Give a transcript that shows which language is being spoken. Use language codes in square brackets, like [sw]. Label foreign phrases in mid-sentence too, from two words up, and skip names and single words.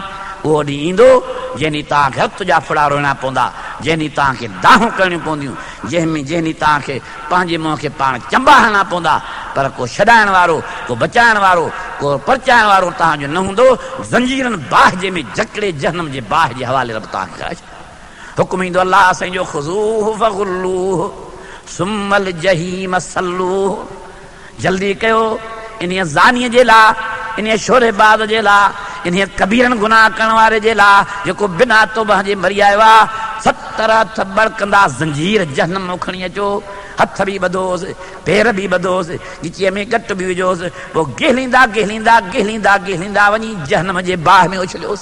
[sd] उहो ॾींहुं ईंदो जंहिं ॾींहुं तव्हांखे हथ जा फुड़ा रोइणा पवंदा, जंहिं ॾींहुं तव्हांखे दाहूं करणियूं पवंदियूं, जंहिं ॾींहुं तव्हांखे पंहिंजे मुंहं खे पाण चंबा हणणा पवंदा, पर को छॾाइण वारो, को बचाइण वारो, को परचाइण वारो तव्हांजो न हूंदो। ज़ंजीरनि बाहि जे में जकड़े जहन्नम जे बाहि जे हवाले रब तव्हांखे हुकुम ईंदो अल्लाह असांजो [ar] خذوه فغلوه ثم الجحيم صلوه. [sd] जल्दी कयो इन्हीअ ज़ानीअ जे लाइ, इन्हीअ शोरेबाज़ जे लाइ, इन्हीअ कबीरनि गुनाह करण वारे जे लाइ जेको बिना तौबा जे मरी आयो आहे, 70 हथ बड़कंदा ज़ंजीर जहन्नम में खणी अचो। हथ बि ॿधोसि, पेर बि ॿधोसि, गिचीअ में गट बि विझोसि, पोइ गेलींदा वञी जहन्नम जे बाहि में उछलियोसि।